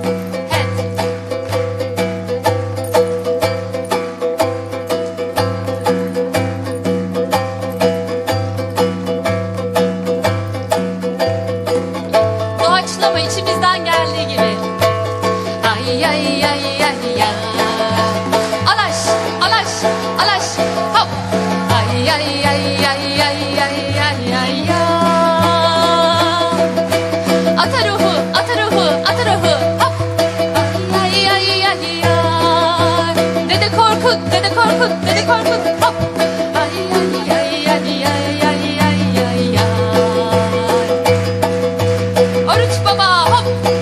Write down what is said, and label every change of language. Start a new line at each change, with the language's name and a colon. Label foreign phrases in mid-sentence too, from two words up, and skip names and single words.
Turkish: Doğaçlama içimizden geldiği gibi. Ay ay ay ay ay. Alaş, alaş, alaş. Hop. Ay ay ay ay ay ay ay ay. Ata ruhu, ata ruhu, ata ruhu. Hop. Ay ay ay ay. Dede Korkut, dede Korkut, dede Korkut. Hop. Ay ay ay ay ay ay ay ay. Oruç baba hop.